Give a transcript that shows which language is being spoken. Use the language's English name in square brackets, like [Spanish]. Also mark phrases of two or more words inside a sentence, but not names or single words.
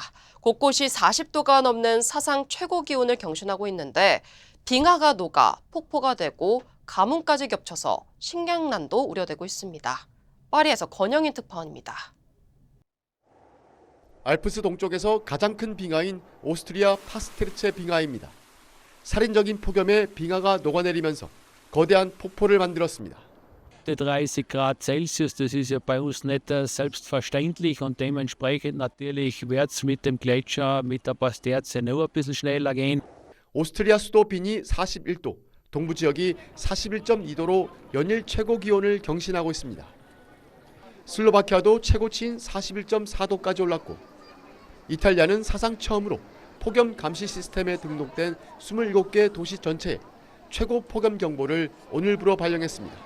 [Korean] 곳곳이 40도가 넘는 사상 최고 기온을 경신하고 있는데 빙하가 녹아 폭포가 되고 가뭄까지 겹쳐서 식량난도 우려되고 있습니다. 파리에서 권영인 특파원입니다. 알프스 동쪽에서 가장 큰 빙하인 오스트리아 파스테르체 빙하입니다. 살인적인 폭염에 빙하가 녹아내리면서 거대한 폭포를 만들었습니다. [German] 30 Grad Celsius, das ist ja bei uns nicht selbstverständlich und dementsprechend natürlich wird es mit dem Gletscher, mit der Pasterze nur ein bisschen schneller gehen. [Korean] 오스트리아 수도 빈이 41도, 동부 지역이 41.2도로 연일 최고 기온을 경신하고 있습니다. 슬로바키아도 최고치인 41.4도까지 올랐고 이탈리아는 사상 처음으로 폭염 감시 시스템에 등록된 27개 도시 전체에 최고 폭염 경보를 오늘부로 발령했습니다.